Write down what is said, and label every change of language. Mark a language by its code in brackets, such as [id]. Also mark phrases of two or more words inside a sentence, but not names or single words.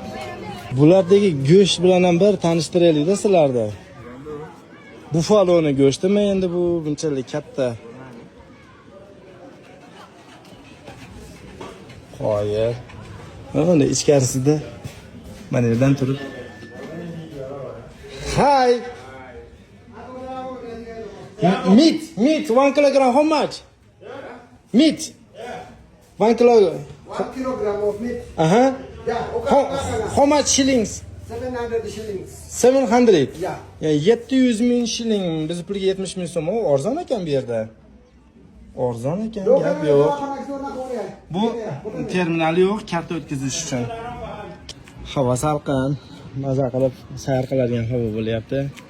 [uz] Bulardagi go'sht bilan ham bir tanishtiraylik-da sizlarni. Bufaloni go'shtimi endi bu bunchalik katta? Qo'yib. Mana ichkarisida mana yerdan turib. [en] Hi. Meat, 1 kilogram, how much? Meat. 1 kilogram. 1 kilogram of meat. Yeah, okay. How much shillings? 700 shillings. 700. Yeah. [uz] Ya 700 ming shilling, biz pulga 70 ming so'm. Arzon ekan bu yerda. Arzon ekan, gap yo'q. Bu terminal yo'q, karta o'tkazish uchun. Havo salqin, maza qilib sayr qiladigan havo bo'lyapti.